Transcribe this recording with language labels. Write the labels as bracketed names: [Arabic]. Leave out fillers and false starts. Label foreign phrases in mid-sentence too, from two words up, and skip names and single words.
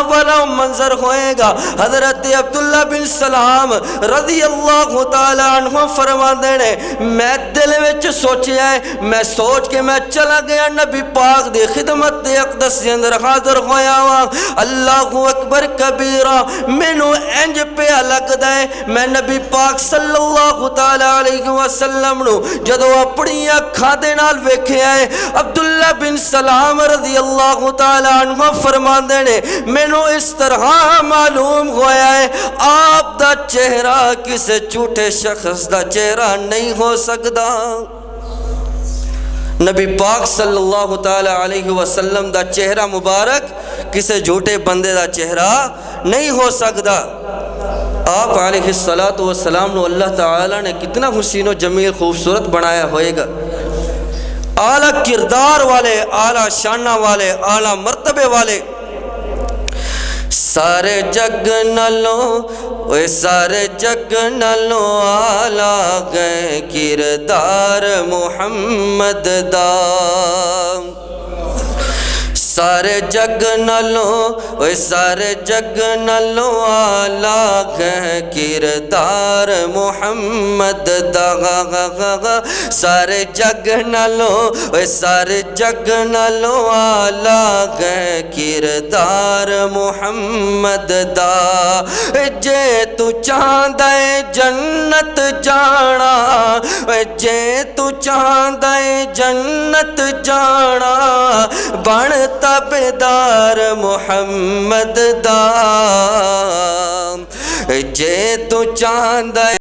[Punjabi] والا منظر ہوئے گا حضرت عبداللہ بن سلام [Arabic] رضی اللہ تعالی عنہ [Punjabi] فرما دینے میں دل وچ سوچیا ہے میں سوچ کے میں چلا گیا نبی پاک دی خدمت دی اقدس دے اندر حاضر ہویا ہوا [Arabic] اللہ اکبر کبیرہ [Punjabi] مینوں انج پیا لگدا ہے میں نبی پاک [Arabic] صلی اللہ تعالی علیہ وسلم [Punjabi] نو جدوں اپنی اکھاں دے نال ویکھیا ہے عبداللہ بن سلام [Arabic] رضی اللہ تعالی عنہ [Punjabi] فرماندے نے مینوں اس طرح معلوم ہویا ہے آپ دا چہرہ کسے جھوٹے شخص دا چہرہ نہیں ہو سکتا نبی پاک [Arabic] صلی اللہ تعالی علیہ وسلم [Punjabi] دا چہرہ مبارک کسے جھوٹے بندے دا چہرہ نہیں ہو سکتا آپ [Arabic] علیہ السلام [Punjabi] نو اللہ تعالی نے کتنا حسین و جمیل خوبصورت بنایا ہوئے گا اعلیٰ کردار والے اعلیٰ شانہ والے اعلیٰ مرتبے والے سارے جگ نالوں سارے جگ نالوں اعلیٰ گئے کردار محمد دا سارے جگ نالوں سارے جگ نالوں اعلیٰ گئے کردار محمد دا سارے جگ نالوں سارے جگ نالوں اعلیٰ گئے کردار محمد دا جے تو چاہندا ہے جنت جانا جے تو چاہندا ہے جنت جانا بنتا تابعدار محمد دا جے تو چاہندا